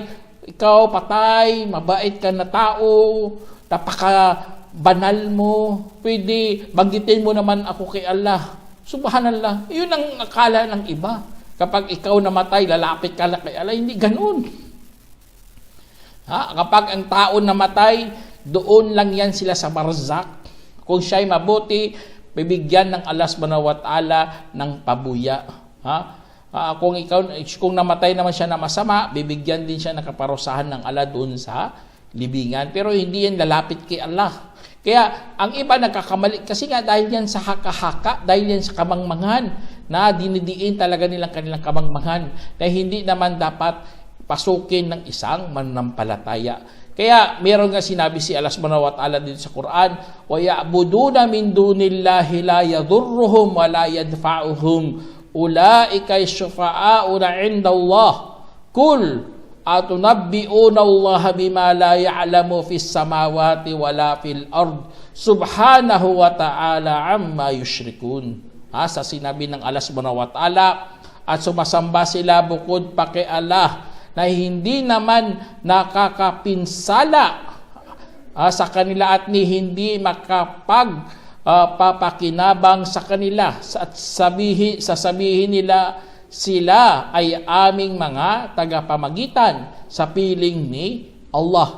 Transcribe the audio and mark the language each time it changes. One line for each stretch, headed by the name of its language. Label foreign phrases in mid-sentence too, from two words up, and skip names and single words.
Filipino: Ikaw, patay, mabait ka na tao, napaka-banal mo, pwede, banggitin mo naman ako kay Allah. Subhanallah. Yun ang akala ng iba. Kapag ikaw namatay, lalapit ka na kay Allah. Hindi ganun. Kapag ang tao namatay, doon lang yan sila sa barzak. Kung siya'y mabuti, bibigyan ng Allah
Arabic: سبحانه وتعالى
Filipino: ng pabuya. Kung namatay naman siya na masama, bibigyan din siya ng kaparusahan ng Allah doon sa libingan. Pero hindi yan lalapit kay Allah. Kaya ang iba nagkakamali kasi nga dahil yan sa haka-haka, dahil yan sa kamangmangan, na dinidiin talaga nilang kanilang kamangmangan na hindi naman dapat pasukin ng isang mananampalataya. Kaya meron nga sinabi si Allah subhanahu wa ta'ala dito sa Quran,
Arabic: وَيَعْبُدُونَ مِن دُونِ اللَّهِ لَا يَضُرُّهُمْ وَلَا يَدْفَعُهُمْ أُولَٰئِكَ الشُّفَعَاءُ عِندَ اللَّهِ قُلْ أَتُنَبِّئُونَ اللَّهَ بِمَا لَا يَعْلَمُ فِي السَّمَاوَاتِ وَلَا فِي الْأَرْضِ سُبْحَانَهُ وَتَعَالَى عَمَّا يُشْرِكُونَ.
Filipino: Sa sinabi ng Allah
Arabic: سبحانه وتعالى,
Filipino: at sumasamba sila bukod pa kay Allah na hindi naman nakakapinsala sa kanila at hindi makapagpapakinabang sa kanila at sasabihin nila sila ay aming mga tagapamagitan sa piling ni Allah.